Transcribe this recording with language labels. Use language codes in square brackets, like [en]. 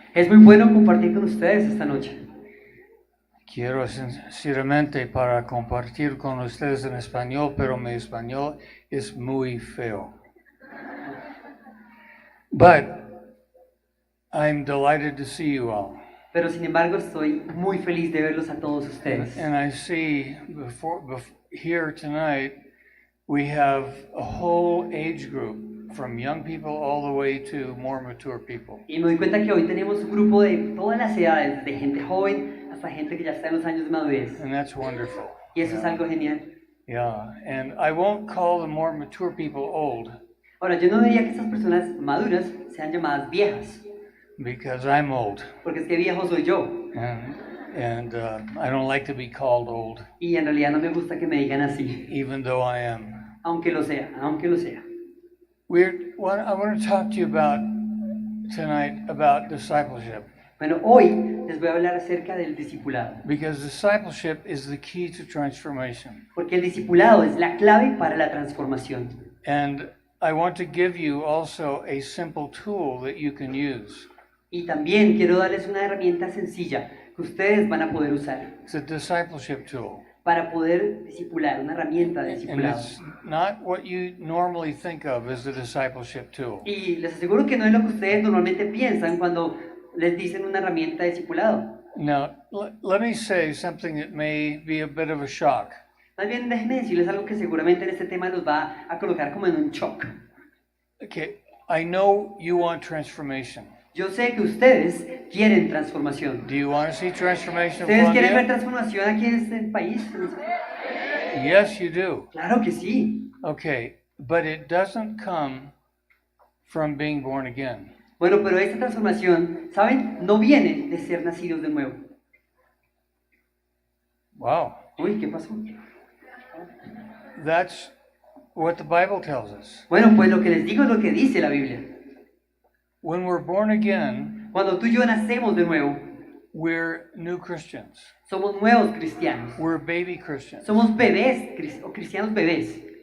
[es] Es muy bueno compartir con ustedes esta noche. Quiero sinceramente para compartir con ustedes en español, pero mi español es muy feo. [en] But I'm delighted to see you all. [es] Pero sin embargo estoy muy feliz de verlos a todos ustedes. [en] And I see here tonight we have a whole age group, from young people all the way to more mature people. [es] Y me doy cuenta que hoy tenemos un grupo de todas las edades, de gente joven hasta gente que ya está en los años de madurez. [en] And that's wonderful. [es] Y eso es algo genial. [en] Yeah, and I won't call the more mature people old. [es] Ahora, yo no diría que estas personas maduras sean llamadas viejas, [en] Because I'm old, [es] porque es que viejo soy yo. [en] and I don't like to be called old, [es] Y en realidad no me gusta que me digan así, [en] even though I am. [es] aunque lo sea, aunque lo sea. [en] I want to talk to you tonight about discipleship, [es] Bueno, hoy les voy a hablar acerca del discipulado, [en] because discipleship is the key to transformation. [es] porque el discipulado es la clave para la transformación. [en] And I want to give you also a simple tool that you can use. [es] Y también quiero darles una herramienta sencilla que ustedes van a poder usar [en] It's a discipleship tool. [es] para poder discipular, una herramienta de [en] And [es] discipulado. [en] it's not what you normally think of as a discipleship tool. [es] Y les aseguro que no es lo que ustedes normalmente piensan cuando les dicen una herramienta de discipulado. [en] Now, let me say something that may be a bit of a shock. [es] Más bien déjenme decirles algo que seguramente en este tema los va a colocar como en un shock. [en] Okay, I know you want transformation. [es] Yo sé que ustedes quieren transformación. [en] Do you want to see transformation in [es] ¿Ustedes quieren ver [en] Colombia? [es] transformación aquí en este país? [en] Yes, you do. [es] Claro que sí. [en] Okay, but it doesn't come from being born again. [es] Bueno, pero esta transformación, ¿saben? No viene de ser nacidos de nuevo. [en] Wow, [es] Uy, ¿qué pasó? [en] that's what the Bible tells us. [es] Bueno, pues lo que les digo es lo que dice la Biblia. [en] When we're born again, [es] Cuando tú y yo nacemos de nuevo, [en] we're new Christians. [es] somos nuevos cristianos. [en] We're baby Christians. [es] Somos bebés o cristianos bebés.